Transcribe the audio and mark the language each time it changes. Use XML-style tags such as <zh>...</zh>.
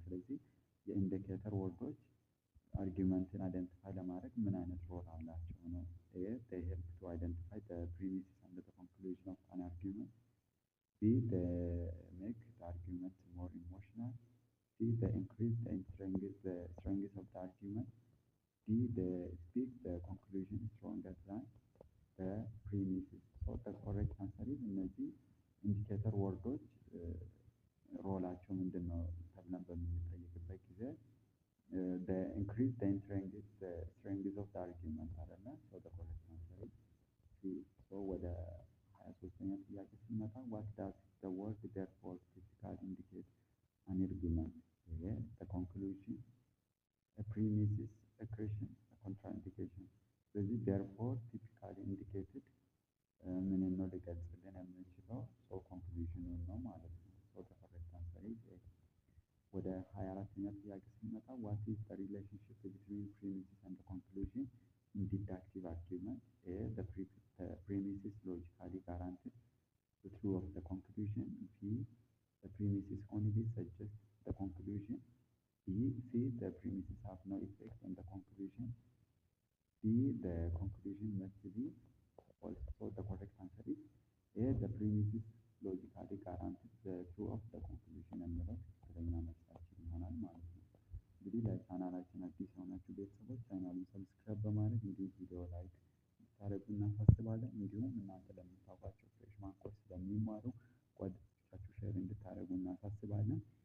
<am>ስለዚህ የኢንዲኬተር ወርዶች አርጊመንትን አይደንቲፋይ ለማድረግ ምን አይነት ሮል አላቸው ነው?</am> <en>ኤ they help to identify the premises and the conclusion of an argument. B they make the argument more emotional. C they increase the strength of the argument. D they speak the conclusion stronger than the premises. So ኮሬክት አንሰር ኢዝ</en> <am>እነዚህ ኢንዲኬተር ወርዶች ሮላቸው ምንድን ነው ተብለን በምንጠይቅበት ጊዜ</am> <en>ኢንክሪዝ ስትሬንግዝ ኦፍ አርጊውመንት</en> <am>አይደለ?</am> <en>ኮሬክት አንሰር ኢዝ</en> <am>ወደ 23ኛ ጥያቄ ስንመጣ</am> <en>ዋት ዳዝ ዘ ወርድ ዴርፎር ቲፒካሊ ኢንዲኬት አን አርጊውመንት?</en> <am>ይሄ ኮንክሉዥን ፕሪሚሲስ ኤክሬሽን ኮንትራኢንዲኬሽን። ስለዚህ ዴርፎር ቲፒካሊ ኢንዲኬትድ ምንን ነው ሊገልጽልን የምንችለው? ኮንክሉዥኑን ነው ማለት ነው።</am> <en>ኮሬክት አንሰር ኢዝ ኤ።</en> <am>ወደ 24ኛ ጥያቄ ስንመጣ</am> <en>ዋት ኢዝ ዘ ሪሌሽንሺፕ ቢትዊን ፕሪሚሲስ ኤንድ ኮንክሉዥን ኢን ዲዳክቲቭ አርጊውመንት? ኤ ዘ ፕሪሚሲስ ሎጂካሊ ጋራንቲድ the truth of the conclusion. B, the premises only suggest the conclusion. B, C, the premises have no effect on the conclusion. D, the conclusion must be false. So the correct answer is A, the premises logically guaranteed the truth of the conclusion</en> <am>የሚለው ትክክለኛ መልሳችን ይሆናል ማለት ነው። እንግዲህ ለቻናላችን አዲስ የሆናችሁ ቤተሰቦች ቻናሉን ሰብስክራይብ በማድረግ እንዲሁም ቪዲዮ ላይክ እንድታደርጉ እናሳስባለን። እንዲሁም እናንተ ለምታውቋቸው ፍሬሽማን ኮርስ ስለሚማሩ ጓደኞቻችሁ ሼር እንድታደርጉ እናሳስባለን።</am>